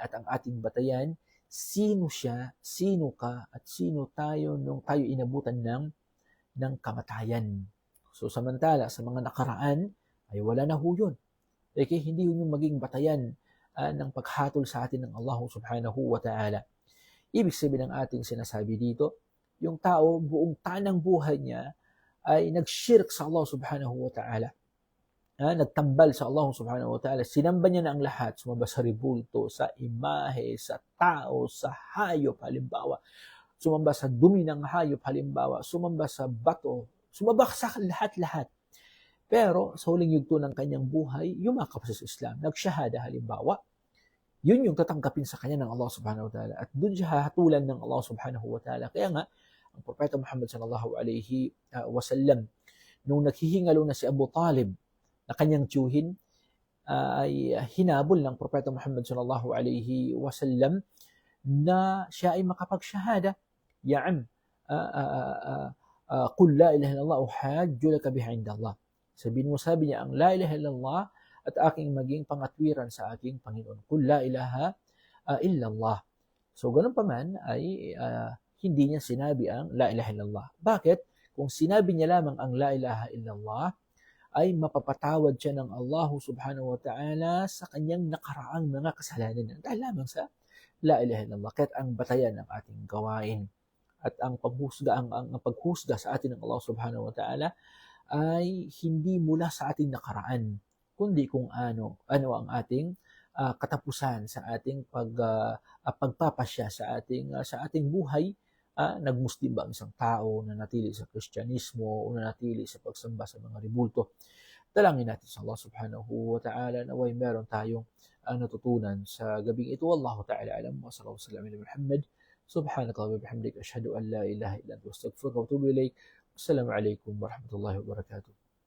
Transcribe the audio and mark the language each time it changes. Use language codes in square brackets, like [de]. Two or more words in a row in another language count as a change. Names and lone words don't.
[tl] At ang ating batayan, sino siya, sino ka, at sino tayo nung tayo inabutan ng kamatayan. So samantala, sa mga nakaraan, ay wala na ho yun. Okay, hindi yun yung maging batayan ng paghatol sa atin ng Allah [ar] سبحانه وتعالى. [tl] Ibig sabihin ng ating sinasabi dito, yung tao buong tanang buhay niya ay nagshirk sa Allah [ar] سبحانه وتعالى. [tl] Nagtambal sa Allah [ar] سبحانه وتعالى. [tl] Sinamba niya na ang lahat, sumamba sa ribulto, sa imahe, sa tao, sa hayop halimbawa, sumamba sa dumi ng hayop halimbawa, sumamba sa bato, sumamba sa lahat-lahat. Pero sa huling yugto ng kanyang buhay, yumakap sa Islam, nagsyahada halimbawa, yun yung tatanggapin sa kanya ng Allah [ar] سبحانه وتعالى. [tl] At doon siya hahatulan ng Allah [ar] سبحانه وتعالى. [tl] Kaya nga, ang Propeta Muhammad [ar] صلى الله عليه وسلم, [tl] nung naghihingalo na si Abu Talib na kanyang tiyuhin, ay hinabol ng Propeta Muhammad [ar] صلى الله عليه وسلم [tl] na siya ay makapagsyahada. [ar] يا عم، قل لا إله إلا الله أحاج لك بها عند الله. [tl] Sabi niya ang [ar] لا إله إلا الله [tl] at aking maging pangatwiran sa aking Panginoon. [ar] قل لا إله إلا الله. [tl] So ganun pa man ay hindi niya sinabi ang [ar] لا إله إلا الله. [tl] Bakit? Kung sinabi niya lamang ang [ar] لا إله إلا الله, [tl] ay mapapatawad siya ng Allah [ar] سبحانه وتعالى [tl] sa kanyang nakaraang mga kasalanan dahil lamang sa [ar] لا إله إلا الله. [tl] Kahit ang batayan ng ating gawain At ang paghusga sa atin ng Allah [ar] سبحانه وتعالى [tl] ay hindi mula sa ating nakaraan, kundi kung ano ang ating katapusan sa ating pagpapasya sa ating buhay. Nagmuslim ba ang isang tao, nanatili sa Kristyanismo, o nanatili sa pagsamba sa mga ribulto. Dalangin natin sa Allah [ar] سبحانه وتعالى [tl] naway meron tayong natutunan sa gabing ito. [ar] والله تعالى أعلم. وصلى الله عليه ومحمد. سبحانك الله وبحمدك. أشهد أن لا إله إلا أنت أستغفرك وأتوب إليك. السلام عليكم ورحمة الله وبركاته.